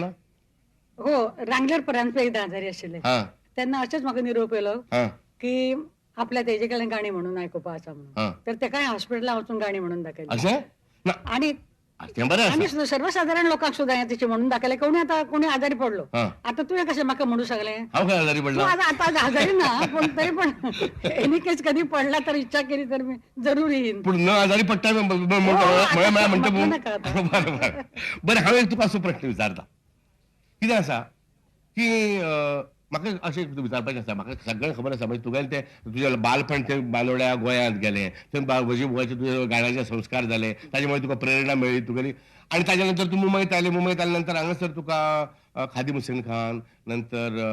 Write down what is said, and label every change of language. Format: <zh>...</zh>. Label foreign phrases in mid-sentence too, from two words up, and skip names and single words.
<kok>हो, रांगलेर पर्यंत एकदा आजारी आशिल्ले, तेन्ना अशेंच म्हाका निरोप येयलो की आपल्या तेजे कडल्यान गाणी म्हणून आयकुपा आसा म्हणून, तर तेकाय हॉस्पिटलांत वचून गाणी म्हणून दाखयली. आणि तें बरें आसा. आम्ही सुद्धा सर्वसाधारण लोकांक सुद्धा हें तिचे म्हणून दाखयलें कोणी आजारी पडलो आता तुवें कशें म्हाका म्हणू शकलें हांव खंय आजारी तूं पडलो?</kok> <mr>आता आजारी ना पण तरी पण</mr> <en>any case</en> <mr>कधी पडला तर इच्छा केली तर मी जरूर येईन.</mr> <kok>पूण न आजारी पडटा म्हणटा बरें बरें हांव एक तुका असो प्रश्न विचारता. कितें आसा की म्हाका अशें विचारपाचें आसा. म्हाका सगळें खबर आसा म्हणजे तुगेलें तें तुजें बालपण ते बांदोड्या गोंयांत गेलें थंय म्हजी बुवाचे तुजे गाण्याचे संस्कार जाले ताजे मुळे तुका प्रेरणा मेळ्ळी तुगेली आनी ताजे नंतर तूं मुंबयत आयलें नंतर हांगासर तुका खादीम हुसेन खान नंतर</kok>